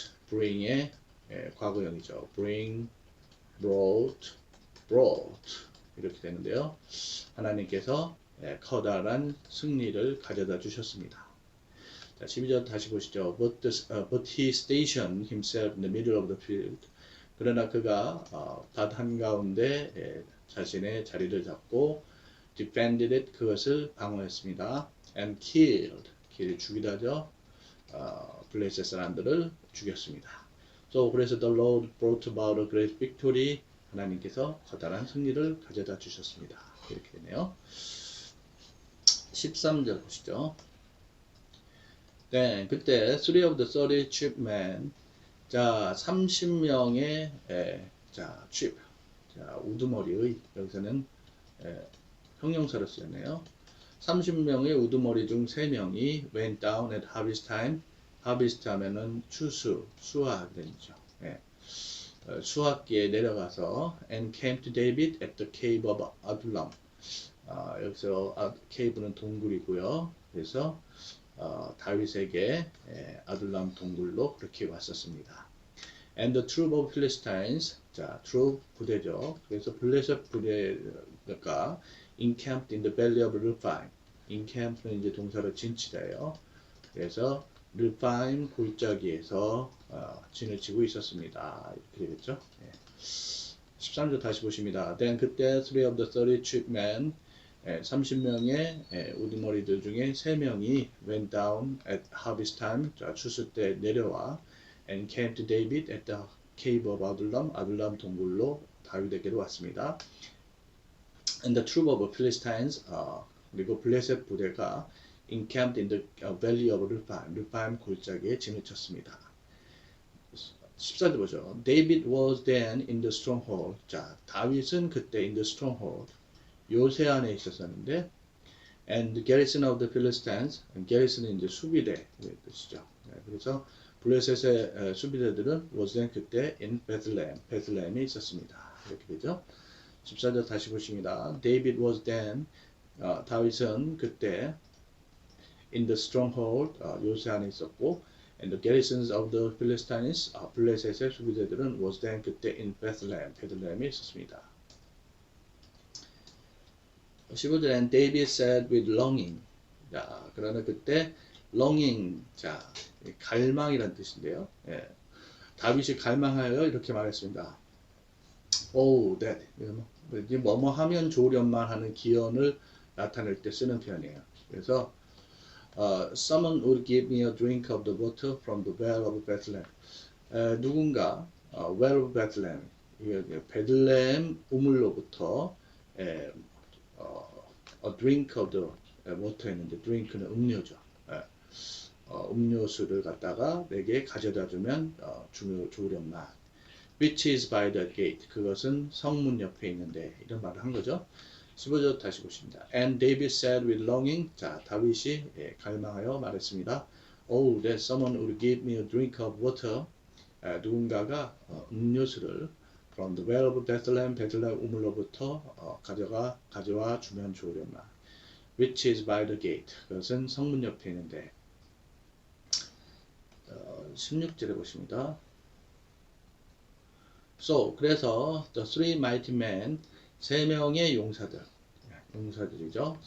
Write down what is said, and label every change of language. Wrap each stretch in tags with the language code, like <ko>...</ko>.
<ko>bring의 과거형이죠. brought 이렇게 되는데요. 하나님께서 커다란 승리를 가져다 주셨습니다. 자, 12절 다시 보시죠.</ko> <en>But he stationed himself in the middle of the field.</en> <ko>그러나 그가 밭 한가운데 자신의 자리를 잡고</ko> <en>defended it</en> <ko>그것을 방어했습니다.</ko> <en>And killed</en> <ko>죽이다죠. 블레셋 사람들을 죽였습니다.</ko> <en>So</en> <ko>그래서</ko> <en>the Lord brought about a great victory.</en> <ko>하나님께서 커다란 승리를 가져다 주셨습니다. 이렇게 되네요. 13절 보시죠. 네, 그때</ko> <en>3 of the 30 chief men</en> <ko>자 30명의 자 chief 자 우두머리의 여기서는 형용사로 쓰였네요. 30명의 우두머리 중 3명이</ko> <en>went down at harvest time.</en> <ko>harvest 하면은 수확이죠. 수확기에 내려가서</ko> <en>and came to David at the cave of Adullam.</en> <ko>여기서 cave는 동굴이고요. 그래서 다윗에게 아둘람 동굴로 그렇게 왔었습니다.</ko> <en>And the troop of Philistines, 자, troop</en> <ko>부대죠. 그래서 블레셋 부대가</ko> <en>encamped in the belly of Rephaim.</en> <ko>encamp는 이제 동사로 진치다예요. 그래서 르파임 골짜기에서 진을 치고 있었습니다. 이렇게 되겠죠. 13절 다시 보십니다.</ko> <en>Then</en> <ko>그때</ko> <en>3 of the 30 chief men</en> <ko>30명의 우두머리들 중에 3명이</ko> <en>went down at harvest time,</en> <ko>자, 추수 때 내려와</ko> <en>and came to David at the cave of Adullam,</en> <ko>아둘람 동굴로 다윗에게로 왔습니다.</ko> <en>And the troop of Philistines,</en> <ko>그리고 블레셋 부대가</ko> <en>encamped in the valley of Rephaim</en> <ko>골짜기에 진을 쳤습니다. 14절 보죠.</ko> <en>David was then in the stronghold.</en> <ko>자, 다윗은 그때</ko> <en>in the stronghold.</en> <ko>요새 안에 있었었는데,</ko> <en>and the garrison of the Philistines,</en> <ko>garrison은 이제 수비대 뜻이죠. 그래서 블레셋의 수비대들은</ko> <en>was then</en> <ko>그때</ko> <en>in Bethlehem,</en> <ko>베들레헴에 있었습니다. 이렇게 되죠. 14절 다시 보십니다.</ko> <en>David was then,</en> <ko>다윗은 그때</ko> <en>in the stronghold,</en> <ko>요새 안에 있었고,</ko> <en>and the garrisons of the Philistines,</en> <ko>블레셋의 수비대들은</ko> <en>was then</en> <ko>그때</ko> <en>in Bethlehem,</en> <ko>베들레헴에 있었습니다.</ko> <en>15절 and David said with longing.</en> <ko>자, 그러나 그때 longing, 자, 갈망이란 뜻인데요. 다윗이 갈망하여 이렇게 말했습니다.</ko> <en>Oh, that.</en> <ko>뭐뭐 하면 좋으련만 하는 기원을 나타낼 때 쓰는 표현이에요.</ko> <en>그래서 someone would give me a drink of the water from the well of Bethlehem.</en> <ko>누군가</ko> <en>well of Bethlehem,</en> <ko>베들레헴 우물로부터</ko> <en>a drink of the water</en> <ko>했는데 drink는 음료죠. 음료수를 갖다가 내게 가져다 주면 좋으련만.</ko> <en>which is by the gate.</en> <ko>그것은 성문 옆에 있는데 이런 말을 한 거죠. 15절 다시 보십니다.</ko> <en>And David said with longing.</en> <ko>자, 다윗이 갈망하여 말했습니다.</ko> <en>Oh, that someone would give me a drink of water.</en> <ko>누군가가 음료수를</ko> <en>from the well of Bethlehem,</en> <ko>베들레헴 우물로부터 가져와 주면 좋으련만.</ko> <en>Which is by the gate.</en> <ko>그것은 성문 옆에 있는데 16절에 보십니다.</ko> <en>So,</en> <ko>그래서</ko> <en>the three mighty men,</en> <ko>세 명의 용사들이죠.</ko>